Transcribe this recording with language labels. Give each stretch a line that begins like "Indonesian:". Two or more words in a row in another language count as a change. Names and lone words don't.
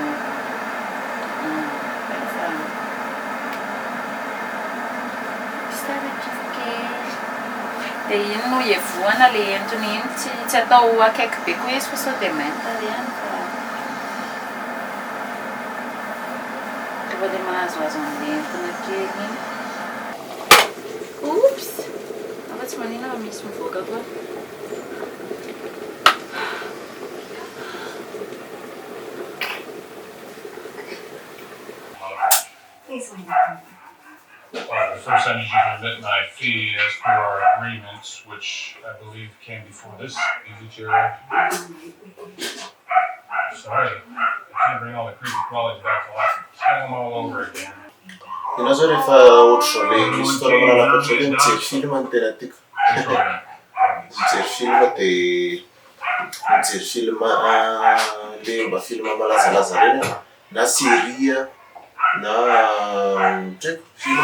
Malagasy: dia iny no ievohana le entona iny tsy atao akaiky be koa izy fa sao dia mainta ihany fa rehefa dia mahazoazo an'le entona kely iny. Oops! Afa tsy manina fa misy mivoaka koa.
English: The first I need you to remit my fee as per our agreements, which I believe came before this. Is it your... Sorry, I can't bring all the creepy qualities back to life. Tell them all over again.
Malagasy: Ina zao rehefa ohatr'izao le histoire malalaka ohatr'izao mijery film no tena tiako. Mijery film dia mijery film le mba film malazalaza reny na série na ndraiky film.